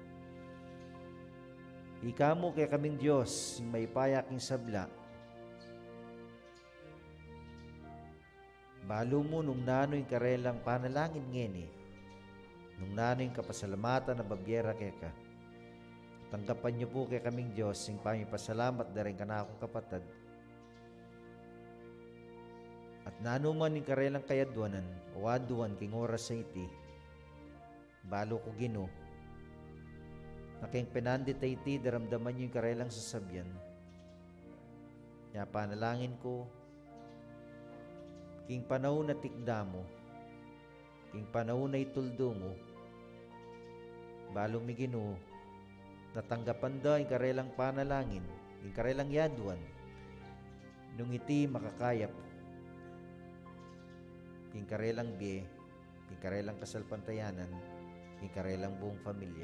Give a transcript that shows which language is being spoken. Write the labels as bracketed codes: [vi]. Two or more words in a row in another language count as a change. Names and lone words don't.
[pam] Ika mo kaya kaming Diyos, yung may payaking sabla. Balo mo nung nano'y karelang panalangin ngeni, nung nano'y kapasalamatan na babyera kaya ka. Tanggapan niyo po kaya kaming Diyos, yung pamipasalamat na rin ka na akong kapatid. At nano man yung karelang kayadwanan, o aduan king oras sa iti, balo ko Gino, naking pinandit ay iti, daramdaman niyo yung karelang sasabyan. Kaya panalangin ko, king panahon na tikda mo, king panahon na ituldo mo, balo mi Ginoo, natanggapan da yung karelang panalangin, yung karelang yaduan, nung iti makakayap, king karelang biye, king karelang kasalpantayanan, king karelang buong pamilya.